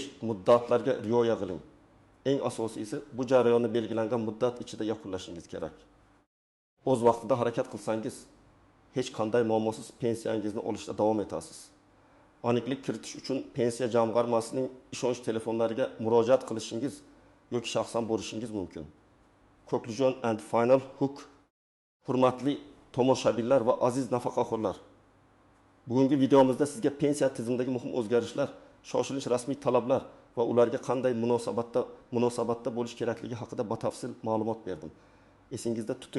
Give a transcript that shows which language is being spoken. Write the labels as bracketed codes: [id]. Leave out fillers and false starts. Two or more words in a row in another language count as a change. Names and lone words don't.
[uz] Muddatlarga rioya qiling. Eng asosiysi, bu jarayonni belgilangan muddat ichida yakunlashingiz kerak. O'z vaqtida harakat qilsangiz, hech qanday muammosiz pensiyangizni olishda davom etasiz. Aniqlik kiritish uchun pensiya jamg'armasining ishonch telefonlariga murojaat qilishingiz yoki shaxsan borishingiz mumkin. [en] Conclusion and final hook. [uz] Hurmatli tomoshabinlar va aziz nafaqaxo'rlar. Bugungi videomizda sizga pensiya tizimidagi muhim o'zgarishlar, shoshilinch rasmiy talablar va ularga qanday munosabatda bo'lish kerakligi haqida batafsil ma'lumot berdim. Esingizda tuting.